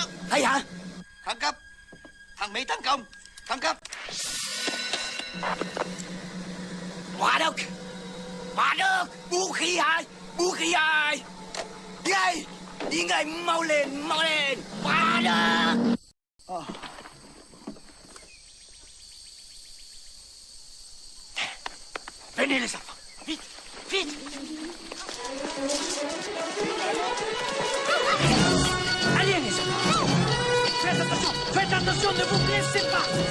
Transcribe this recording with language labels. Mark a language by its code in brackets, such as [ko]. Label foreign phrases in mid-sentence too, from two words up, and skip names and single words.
[vi] Hay hả? Thăng cấp. Thằng Mỹ tấn công. Thăng cấp. Hỏa đực. Hỏa đực. Vũ khí hai. Vũ khí hai. Đi ngay. Đi ngay. Mau lên. Mau lên. Hỏa đực. [fr] Venez les enfants. Vite. Vite. Allez les enfants. Faites attention, ne vous blessez pas.